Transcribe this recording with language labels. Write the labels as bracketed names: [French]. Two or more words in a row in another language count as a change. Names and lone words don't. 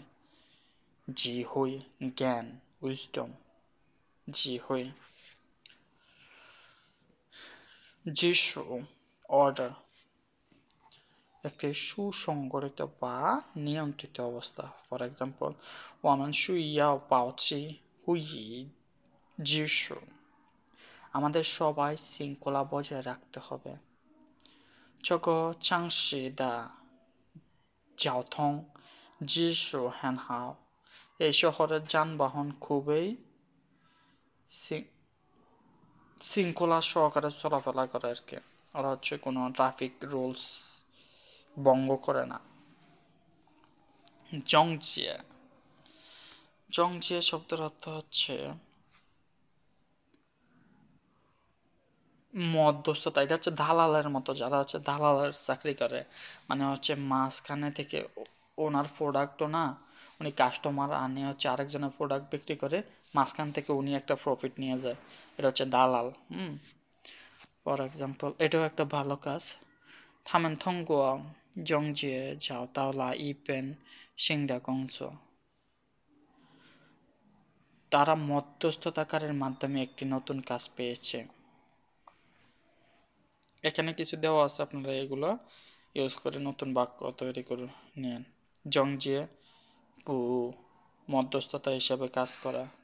[Bangla] জি হই জ্ঞান, উইজডম। জি হই। যিশু অর্ডার, একটি সুসংগঠিত বা নিয়ন্ত্রিত অবস্থা। [English] For example, [Chinese] 我们需要保持会议秩序। [Bangla] আমাদের সবাই শৃঙ্খলা বজায় রাখতে হবে। [Chinese] 这个城市的交通秩序很好。 [Bangla] এই শহরের যানবাহন খুবই শৃঙ্খলা সহকারে চলাফেরা করে আর কি। ওরা হচ্ছে কোনো [English] traffic rules [Bangla] ভঙ্গ করে না। জংজিয়া, জংজিয়া শব্দের অর্থ হচ্ছে মধ্যস্থতা। এটা হচ্ছে দালালের মতো, যারা হচ্ছে দালালের চাকরি করে, মানে হচ্ছে মাঝখানে থেকে ওনার প্রোডাক্টও না, উনি কাস্টমার আনে হচ্ছে আরেকজনের প্রোডাক্ট বিক্রি করে, মাঝখান থেকে উনি একটা প্রফিট নিয়ে যায়। এটা হচ্ছে দালাল। [English] For example, [Bangla] এটাও একটা ভালো কাজ। [Chinese] 他们通过中介找到了一份新的工作。 [Bangla] তারা মধ্যস্থতাকারের মাধ্যমে একটি নতুন কাজ পেয়েছে। এখানে কিছু দেওয়া আছে, আপনারা এগুলো ইউজ করে নতুন বাক্য তৈরি করে নেন। জংজিয়ে পু, মধ্যস্থতা হিসাবে কাজ করা।